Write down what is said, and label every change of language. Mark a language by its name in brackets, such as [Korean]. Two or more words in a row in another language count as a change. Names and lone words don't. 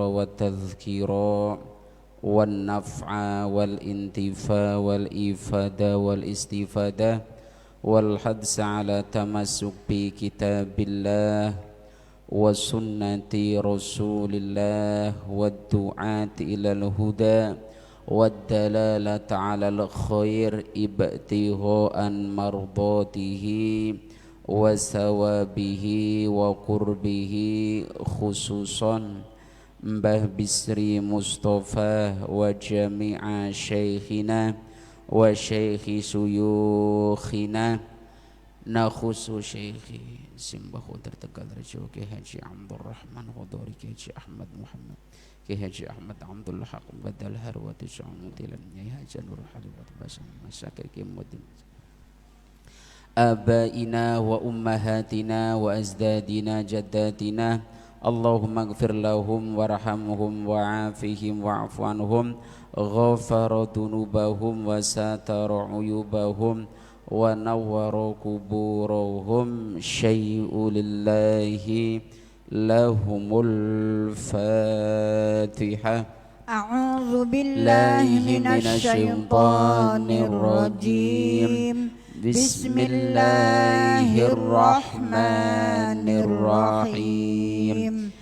[Arabic] والتذكير والنفع والانتفاع والإفادة والاستفادة والحدث على تمسك بكتاب الله وسنة رسول الله والدعاة إلى الهدى والدلالة على الخير ابتغاء مرضاته وثوابه وقربه خصوصا Mbah Bisri Mustafa وجميع شيخنا وشيخ شيوخنا نخص شيخ Simbah Khudar Tegal Rejo Ki Haji Abdul Rahman Khudari Ki Haji Ahmad Muhammad Ki Haji Ahmad Abdul Haq Badal Harwati Syamutilan Nyai Haji Nur Haliwat Basam Masyakir Ki Mudin آبائنا وأمهاتنا وأجدادنا وجداتنا اللهم اغفر لهم وارحمهم وعافهم واعف عنهم غفر ذنوبهم وستر عيوبهم ونور قبورهم شيء لله لهم الفاتحة. أعوذ بالله من الشيطان الرجيم. Bismillahirrahmanirrahim.